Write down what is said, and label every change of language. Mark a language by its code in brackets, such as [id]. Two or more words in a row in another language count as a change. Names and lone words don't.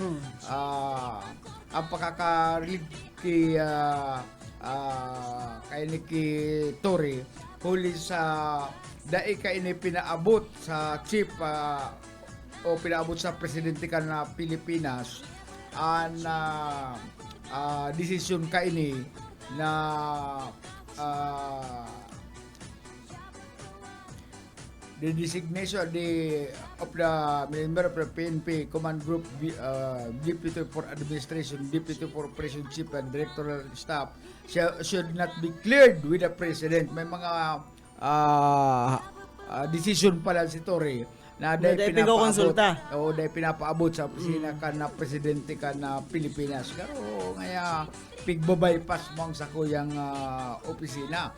[bik] Ang pakakarilig kay Niki Torre huli sa dai kay ini pinaabot sa chief o pinaabot sa presidente ka na Pilipinas ang desisyon ka ini [en] na the designation of the member of the PNP Command Group, Deputy for Administration, Deputy for Operation Chief and Directorial Staff should not be cleared with the President. [bik] May mga decision pala si Torre na dahil pinapaabot. Oo, dahil pinapaabot sa opisina ka na Presidente ka na Pilipinas. Pero ngaya pigbabypass mo ang sakuyang opisina.